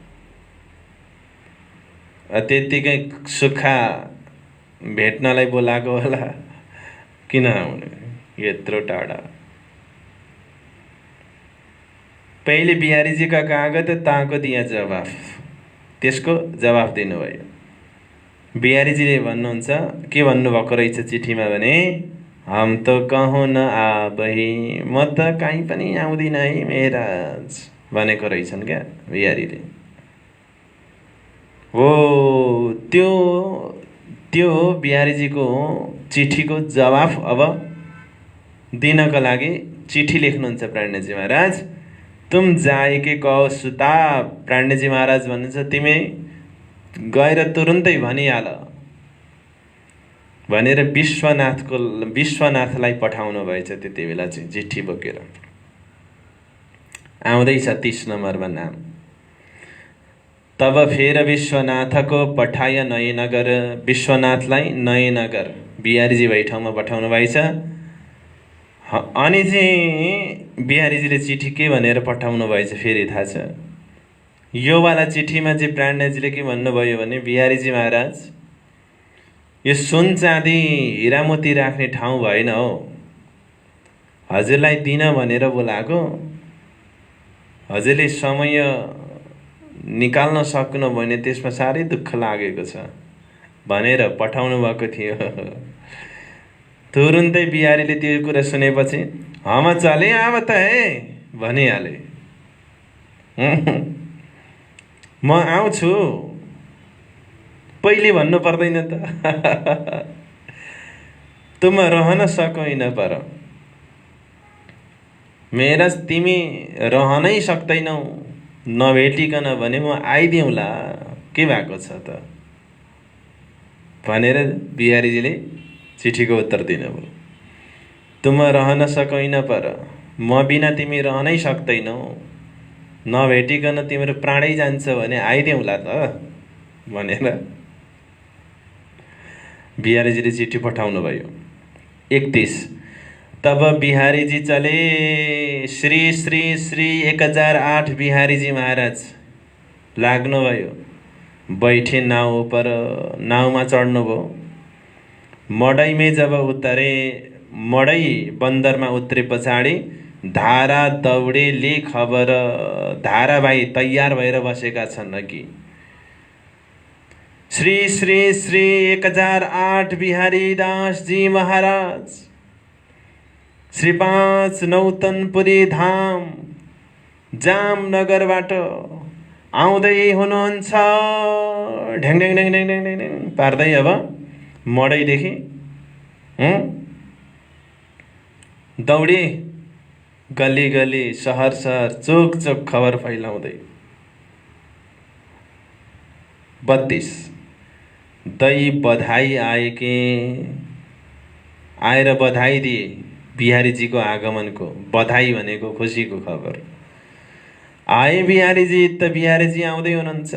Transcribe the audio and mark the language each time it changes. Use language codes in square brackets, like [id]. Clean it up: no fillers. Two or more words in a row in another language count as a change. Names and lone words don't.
[ne] त्यत्तिकै सुक्खा भेट्नलाई बोलाएको होला, किन आउने यत्रो टाढा। पहिले बिहारीजीका कागज, [hi] ताको दिया जवाफ, [ne] त्यसको जवाफ दिनुभयो। बिहारीजीले भन्नुहुन्छ के भन्नुभएको रहेछ चिठीमा भने, [hi] हम तो कहूँ न आबही, [ne] म त कहीँ पनि आउँदिन है मेहराज भनेको रहेछन् क्या बिहारीले। हो त्यो बिहारीजीको चिठीको जवाफ अब दिनको लागि चिठी लेख्नुहुन्छ प्राणजी महाराज। [hi] तुम जाएके कहो सुता। [ne] प्राणजी महाराज भन्नुहुन्छ तिमी गएर तुरुन्तै भनिहाल भनेर विश्वनाथलाई पठाउनु भएछ। त्यति बेला चाहिँ चिठी बोकेर आउँदैछ 30 नम्बरमा नाम। [hi] तब फेर विश्वनाथको पठाय नयनगर। [ne] विश्वनाथलाई नयनगर बिहारीजी भए ठाउँमा पठाउनु भएछ। अनि चाहिँ बिहारीजीले चिठी के भनेर पठाउनु भएछ फेरि थाहा छ। यो वाला चिठीमा चाहिँ प्राणजीले के भन्नुभयो भने, बिहारीजी महाराज यो सुन चाँदी हिरा मोती राख्ने ठाउँ भएन हो, हजुरलाई दिन भनेर बोलाएको। हजुरले समय निकाल्न सक्नु भने त्यसमा साह्रै दुःख लागेको छ भनेर पठाउनु भएको थियो। तुरुन्तै बिहारीले त्यो कुरा सुनेपछि [hi] हम चले अब [ne] त है भनिहाले। म आउँछु, पहिले भन्नु पर्दैन त। [hi] तुम रहन सकोइन पर मेरा [ne] तिमी रहनै सक्दैनौ, नभेटिकन भने म आइदिउँला, के भएको छ त भनेर बिहारीजीले चिठीको उत्तर दिनुभयो। [hi] तुम रहन सकिन पर [ne] म बिना तिमी रहनै सक्दैनौ, नभेटिकन तिम्रो प्राणै जान्छ भने आइदिउँला त भनेर बिहारीजीले चिठी पठाउनु भयो। 31 [hi] तब बिहारीजी चले, [ne] श्री श्री श्री 1008 बिहारीजी महाराज लाग्नुभयो। [hi] बैठे नाव पर, [ne] नावमा चढ्नुभयो। [hi] मडैमै जब उत्तरे, [ne] मडै बन्दरमा उत्रे पछाडि धारा दौडेले खबर, धाराभाइ तयार भएर बसेका छन् कि श्री श्री श्री 1008 बिहारी दास जी महाराज श्री 5 नौतनपुरी धाम जामनगरबाट आउँदै हुनुहुन्छ। ढ्याङ ढ्याङ ढ्याङ ढ्याङ ढ्याङ ढ्याङ पार्दै अब मडैदेखि दौडे, गली गली सहर सहर चोक चोक खबर फैलाउँदै। 32 [hi] दई बधाई आए के, [ne] आएर बधाई दिए बिहारीजीको आगमनको। बधाई भनेको खुसीको खबर। आए बिहारीजी त बिहारीजी आउँदै हुनुहुन्छ।